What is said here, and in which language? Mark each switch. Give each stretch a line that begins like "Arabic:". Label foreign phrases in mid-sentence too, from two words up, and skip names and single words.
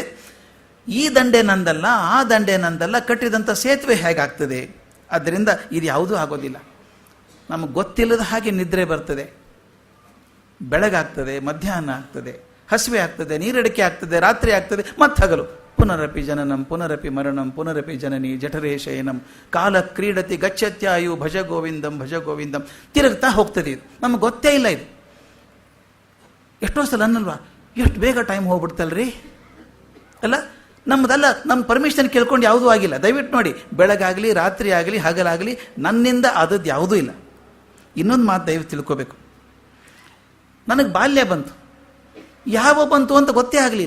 Kannada: ಈ ದಂಡೆ ನಂದಲ್ಲ, ಆ ದಂಡೆ ನಂದಲ್ಲ, ಕಟ್ಟಿದಂಥ ಸೇತುವೆ ಹೇಗಾಗ್ತದೆ? ಆದ್ದರಿಂದ ಇದು ಯಾವುದೂ ಆಗೋದಿಲ್ಲ. ನಮಗೆ ಗೊತ್ತಿಲ್ಲದ ಹಾಗೆ ನಿದ್ರೆ ಬರ್ತದೆ, ಬೆಳಗಾಗ್ತದೆ, ಮಧ್ಯಾಹ್ನ ಆಗ್ತದೆ, ಹಸಿವೆ ಆಗ್ತದೆ, ನೀರಡಿಕೆ ಆಗ್ತದೆ, ರಾತ್ರಿ ಆಗ್ತದೆ, ಮತ್ತೆ ಹಗಲು.
Sanskrit: ಪುನರಪಿ ಜನನಂ ಪುನರಪಿ ಮರಣಂ ಪುನರಪಿ ಜನನಿ ಜಠರೇ ಶಯನಂ ಕಾಲ ಕ್ರೀಡತಿ ಗಚ್ಚತ್ಯಾಯು ಭಜ ಗೋವಿಂದಂ ಭಜ ಗೋವಿಂದಂ.
Kannada: ತಿರುಗ್ತಾ ಹೋಗ್ತದೆ. ಇದು ನಮಗೆ ಗೊತ್ತೇ ಇಲ್ಲ. ಇದು ಎಷ್ಟೋ ಸಲ ಅನ್ನಲ್ವಾ, ಎಷ್ಟು ಬೇಗ ಟೈಮ್ ಹೋಗ್ಬಿಡ್ತಲ್ರಿ ಅಲ್ಲ. ನಮ್ಮದಲ್ಲ, ನಮ್ಮ ಪರ್ಮಿಷನ್ ಕೇಳ್ಕೊಂಡು ಯಾವುದೂ ಆಗಿಲ್ಲ. ದಯವಿಟ್ಟು ನೋಡಿ, ಬೆಳಗಾಗಲಿ ರಾತ್ರಿ ಆಗಲಿ ಹಗಲಾಗಲಿ ನನ್ನಿಂದ ಆದದ್ದು ಯಾವುದೂ ಇಲ್ಲ. ಇನ್ನೊಂದು ಮಾತು ದಯವಿಟ್ಟು ತಿಳ್ಕೋಬೇಕು, ನನಗೆ ಬಾಲ್ಯ ಬಂತು, ಯಾವ ಬಂತು ಅಂತ ಗೊತ್ತೇ ಆಗಲಿಲ್ಲ.